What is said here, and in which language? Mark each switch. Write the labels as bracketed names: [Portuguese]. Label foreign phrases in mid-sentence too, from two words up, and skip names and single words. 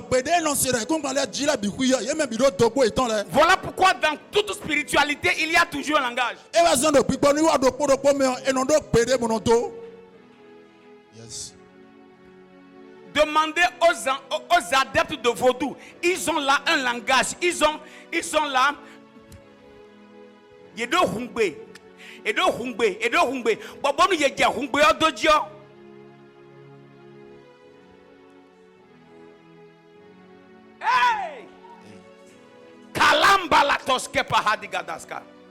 [French] Voilà pourquoi dans toute spiritualité, il y a toujours un langage. Yes. Demandez aux adeptes de vaudou. Ils ont là un langage. Ils ont là. [Fon] Yedo hungbe. Edo hungbe. Bobonu yeja hungbe odojo. Hey! Kalamba la toske pahadigadaska.